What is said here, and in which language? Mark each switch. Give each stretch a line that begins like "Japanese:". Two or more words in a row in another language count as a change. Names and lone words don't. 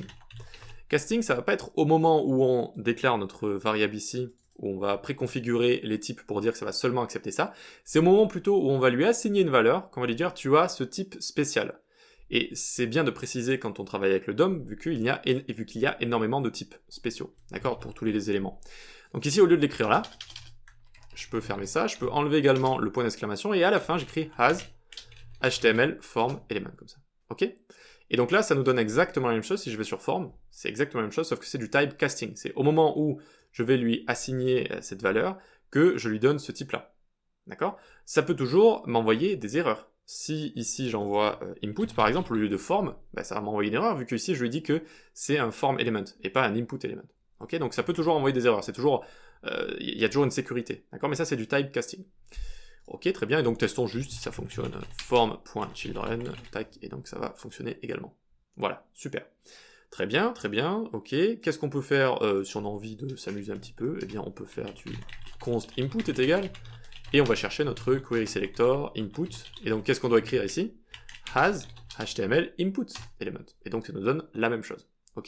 French: Casting, ça va pas être au moment où on déclare notre variable ici, où on va préconfigurer les types pour dire que ça va seulement accepter ça, c'est au moment plutôt où on va lui assigner une valeur, qu'on va lui dire tu as ce type spécial. Et c'est bien de préciser quand on travaille avec le DOM, vu qu'il y a énormément de types spéciaux, d'accord, pour tous les éléments. Donc ici, au lieu de l'écrire là, je peux fermer ça, je peux enlever également le point d'exclamation, et à la fin, j'écris
English: has HTML form element,
French: comme ça. Ok? Et donc là, ça nous donne exactement la même chose si je vais sur form, c'est exactement la même chose, sauf que c'est du
English: type casting.
French: C'est au moment où je vais lui assigner cette valeur que je lui donne ce type-là. D'accord? Ça peut toujours m'envoyer des erreurs. Si ici j'envoie input, par exemple, au lieu de form, bah, ça va m'envoyer une erreur, vu que ici je lui dis que c'est un
English: form element,
French: et pas un
English: input element.
French: Ok? Donc ça peut toujours envoyer des erreurs, c'est toujours, y a toujours une sécurité. D'accord? Mais ça c'est du
English: type casting.
French: Ok, très bien, et donc testons juste si ça fonctionne. Form.children, tac, et donc ça va fonctionner également. Voilà, super. Très bien, ok. Qu'est-ce qu'on peut faire si on a envie de s'amuser un petit peu? Eh bien, on peut faire du const input est égal et on va chercher notre
English: query selector input,
French: et donc qu'est-ce qu'on doit écrire ici?
English: Has HTML input element,
French: et donc ça nous donne la même chose, ok?